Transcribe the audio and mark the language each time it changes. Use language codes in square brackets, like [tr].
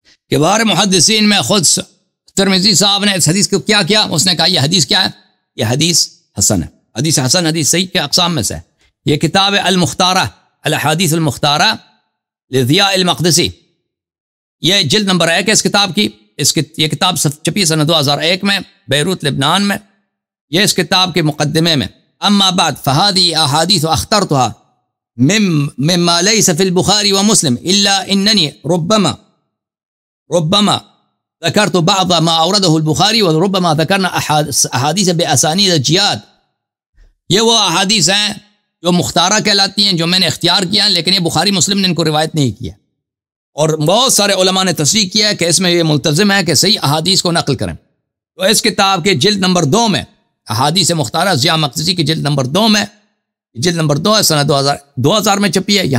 [ur] کبار محدثین میں خود ترمذی صاحب نے اس حدیث کو کیا کیا؟ اس نے کہا یہ حدیث کیا ہے؟ یہ حدیث حسن ہے. حدیث حسن حدیث صحیح کے اقسام میں سے ہے. یہ کتاب المختارہ الاحادیث المختارہ لضیاء المقدسی، یہ جلد نمبر 1 ہے اس کتاب کی. یہ کتاب چھپی سنہ 2001 میں بیروت لبنان میں. یہ اس کتاب کے مقدمے میں [ar] اما بعد فهذه احادیث اخترتها مما ليس في البخاري ومسلم الا انني ربما ذكرت بعض ما اورده البخاري وربما ذكرنا احادیث باسانید جیاد. [ur] یہ وہ احادیث ہیں جو مختارہ کہلاتی ہیں، جو میں نے اختیار کیا ہیں، لیکن یہ بخاری مسلم نے ان کو روایت نہیں کیا. اور بہت سارے علماء نے تصریح کیا ہے کہ اس میں یہ ملتزم ہے کہ صحیح احادیث کو نقل کریں. تو اس کتاب کے جلد نمبر 2 میں احادیث مختارہ ضیاء مقدسی کی جلد نمبر 2 میں، جلد نمبر 2 ہے، سنہ 2000 میں چھپی ہے.